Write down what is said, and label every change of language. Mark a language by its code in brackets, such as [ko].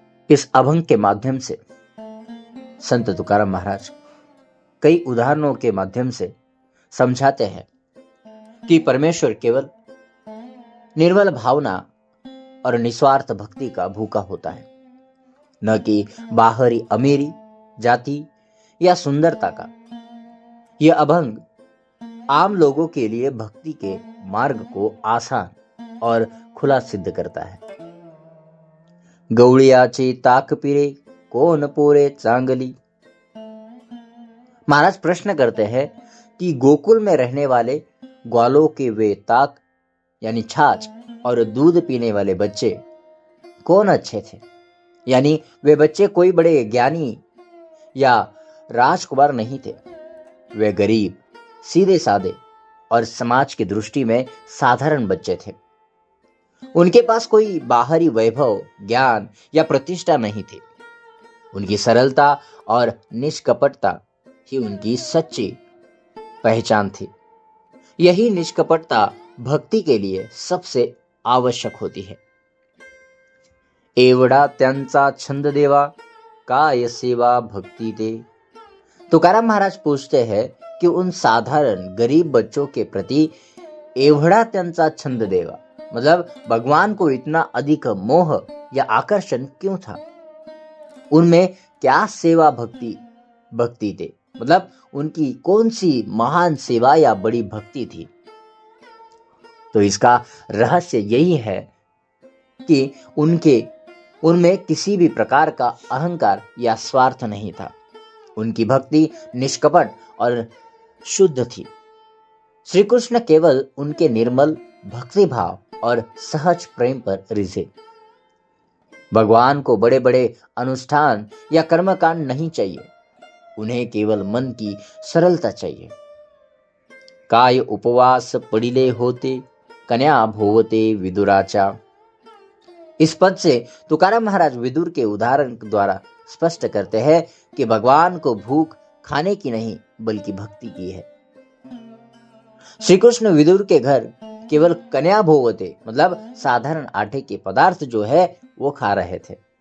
[hi] इस अभंग के माध्यम से संत तुकाराम महाराज कई उदाहरणों के माध्यम से समझाते हैं कि परमेश्वर केवल निर्मल भावना और निस्वार्थ भक्ति का भूखा होता है, न कि बाहरी अमीरी, जाति या सुंदरता का। यह अभंग आम लोगों के लिए भक्ति के मार्ग को आसान और खुला सिद्ध करता है। [mr] गवळियाची ताक पिरे कोण पोरे चांगली। [hi] महाराज प्रश्न करते हैं कि गोकुल में रहने वाले ग्वालों के वे ताक यानी छाछ और दूध पीने वाले बच्चे कौन अच्छे थे। यानी वे बच्चे कोई बड़े ज्ञानी या राजकुमार नहीं थे। वे गरीब, सीधे साधे और समाज की दृष्टि में साधारण बच्चे थे। उनके पास कोई बाहरी वैभव, ज्ञान या प्रतिष्ठा नहीं थी। उनकी सरलता और निष्कपटता ही उनकी सच्ची पहचान थी। यही निष्कपटता भक्ति के लिए सबसे आवश्यक होती है। [mr] एवढा त्यांचा छंद देवा, काय सेवा भक्ति दे। [hi] तुकाराम महाराज पूछते हैं कि उन साधारण गरीब बच्चों के प्रति [mr] एवढा त्यांचा छंद देवा [hi] मतलब भगवान को इतना अधिक मोह या आकर्षण क्यों था। उनमें क्या सेवा भक्ति थे मतलब उनकी कौन सी महान सेवा या बड़ी भक्ति थी। तो इसका रहस्य यही है कि उनमें किसी भी प्रकार का अहंकार या स्वार्थ नहीं था। उनकी भक्ति निष्कपट और शुद्ध थी। श्री कृष्ण केवल उनके निर्मल भक्ति भाव और सहज प्रेम पर रिझे। भगवान को बड़े बड़े अनुष्ठान या कर्मकांड नहीं चाहिए, उन्हें केवल मन की सरलता चाहिए। [mr] काय उपवास पडिले होते, कन्या भोवते विदुराचा। [hi] इस पद से तुकाराम महाराज विदुर के उदाहरण द्वारा स्पष्ट करते हैं कि भगवान को भूख खाने की नहीं बल्कि भक्ति की है। श्री कृष्ण विदुर के घर केवल [mr] कन्या भोवते [hi] मतलब साधारण आटे के पदार्थ जो है वो खा रहे थे।